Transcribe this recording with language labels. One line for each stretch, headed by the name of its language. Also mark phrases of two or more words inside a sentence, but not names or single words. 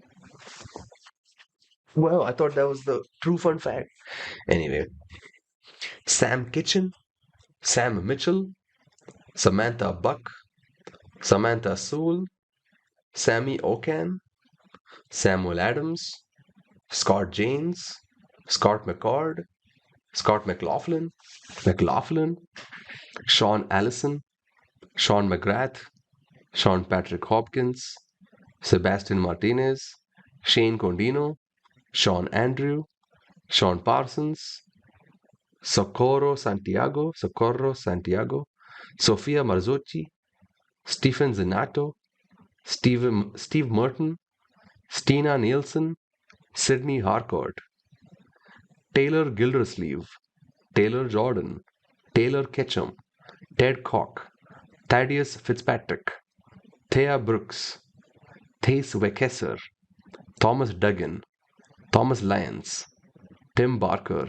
English: Well, I thought that was the true fun fact. Anyway, Sam Kitchen, Sam Mitchell, Samantha Buck, Samantha Sewell, Sammy Okan, Samuel Adams, Scott James, Scott McCord, Scott McLaughlin, Sean Allison, Sean McGrath, Sean Patrick Hopkins, Sebastian Martinez, Shane Condino, Sean Andrew, Sean Parsons, Socorro Santiago, Sofia Marzocchi, Stephen Zanato, Steve Merton, Stina Nielsen, Sydney Harcourt, Taylor Gildersleeve, Taylor Jordan, Taylor Ketchum, Ted Koch, Thaddeus Fitzpatrick, Thea Brooks, Thais Wekesser, Thomas Duggan, Thomas Lyons, Tim Barker,